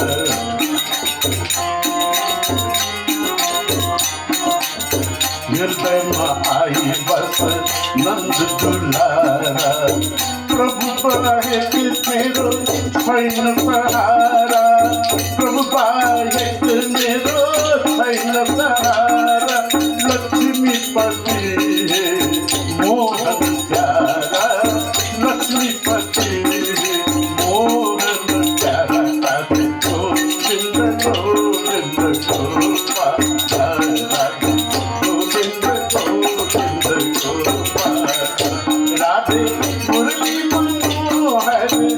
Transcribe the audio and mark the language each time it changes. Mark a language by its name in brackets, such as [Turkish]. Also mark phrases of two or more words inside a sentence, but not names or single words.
[Hindi] हृदय में आई बस नंद दुलारा प्रभु पाए [Nepali] मेरो छैन सहारा प्रभु पाए मेरो छैन सहारा [Hindi] लक्ष्मी पति मोहन प्यारा लक्ष्मीपति मोहन प्यारा राधे गोविंद गोविंद गोपाला राधे गोविंद गोविंद गोपाला राधे मुरली मनोहर